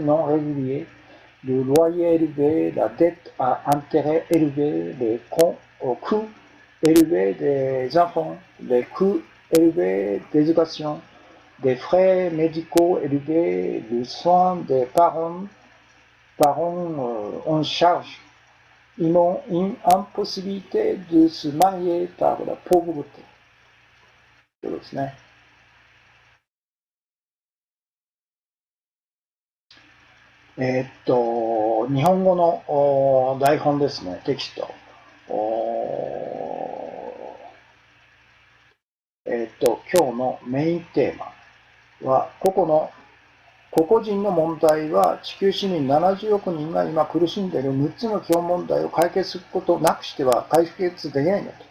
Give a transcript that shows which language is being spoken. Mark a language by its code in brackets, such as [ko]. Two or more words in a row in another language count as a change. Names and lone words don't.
[fr] non réguliers, le loyer élevé, la dette à intérêt élevé, les coûts élevés des enfants, les coûts élevés d'éducation, des frais médicaux élevés, les soins des parents en charge, une impossibilité de se marier par la pauvreté. [ja] そうですね。日本語の台本ですね、テキスト。今日のメインテーマは、個々人の問題は地球市民70億人が今苦しんでいる6つの基本問題を解決することなくしては解決できないんだと。